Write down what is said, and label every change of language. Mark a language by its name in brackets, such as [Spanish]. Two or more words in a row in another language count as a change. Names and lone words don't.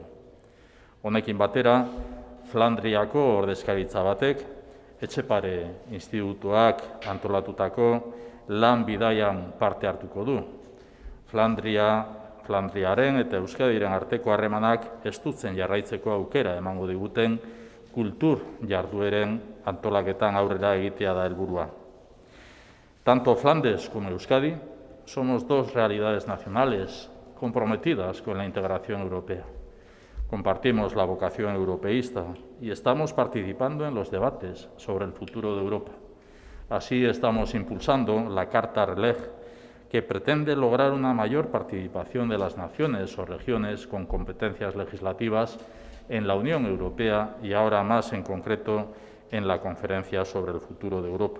[Basque] Honekin batera, Flandriako ordezkaritza batek, Etxepare Institutuak antolatutako lan bidaian parte hartuko du. Flandriaren eta Euskadiren arteko harremanak estutzen jarraitzeko aukera emango diguten kultur jardueren antolaketan aurrera egitea da helburua. [Spanish] Tanto Flandes como Euskadi somos dos realidades nacionales comprometidas con la integración europea. Compartimos la vocación europeísta y estamos participando en los debates sobre el futuro de Europa. Así estamos impulsando la Carta Relej, que pretende lograr una mayor participación de las naciones o regiones con competencias legislativas en la Unión Europea y ahora más en concreto en la Conferencia sobre el Futuro de Europa.